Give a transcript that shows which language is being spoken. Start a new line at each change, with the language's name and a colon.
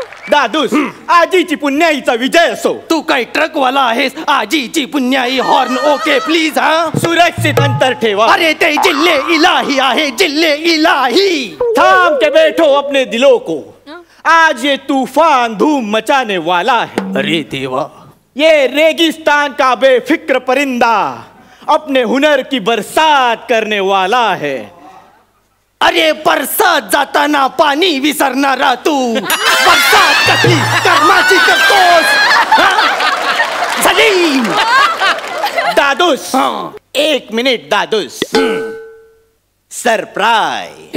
Marathi: दादूस, आजीची पुण्याईचा विजय असो. तू काय ट्रकवाला आहेस? आजीची पुण्याई हॉर्न ओके प्लीज. हा, सुरक्षित अंतर ठेवा. अरे ते जिल्हे इलाही आहे, जिल्हे इलाही.
Hindi: थाम के बैठो अपने दिलों को, आज ये तूफान धूम मचाने वाला है.
Marathi: अरे देवा,
Hindi: ये रेगिस्तान का बेफिक्र परिंदा अपने हुनर की बरसात करने वाला है.
Marathi: अरे बरसात जाताना पाणी विसरणारा तू, बरसात कसली कर्माची करतोस? सलीम, दादूस, 1 मिनिट दादूस. सरप्राईज.